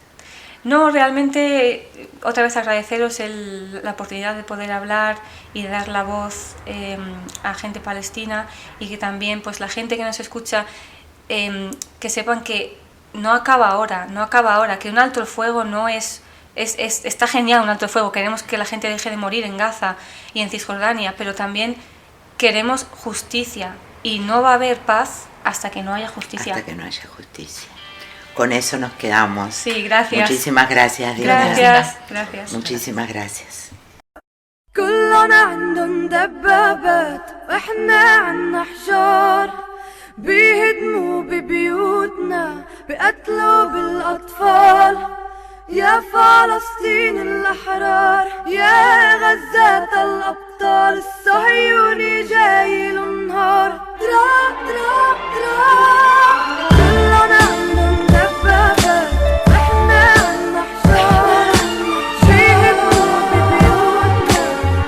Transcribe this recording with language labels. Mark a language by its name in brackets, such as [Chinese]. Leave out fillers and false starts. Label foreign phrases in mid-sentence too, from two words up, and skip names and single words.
[Spanish] No, realmente otra vez agradeceros la oportunidad de poder hablar y de dar la voz a gente palestina, y que también pues la gente que nos escucha que sepan que no acaba ahora, que un alto el fuego no está genial un alto el fuego, queremos que la gente deje de morir en Gaza y en Cisjordania, pero también queremos justicia, y no va a haber paz hasta que no haya justicia. Hasta que no haya justicia. Con eso nos quedamos. Sí, gracias. Muchísimas gracias, Dina. Gracias. Muchísimas gracias. [Arabic] كلنا عندن دبابات واحنا عنا حجار بيهدموا ببيوتنا بقتلوا بالأطفال يا فلسطين الأحرار يا غزة الأبطال الصهيوني جاي النهار درا درا درا كلنا عندن دبابات واحنا عنا حجار بيهدموا ببيوتنا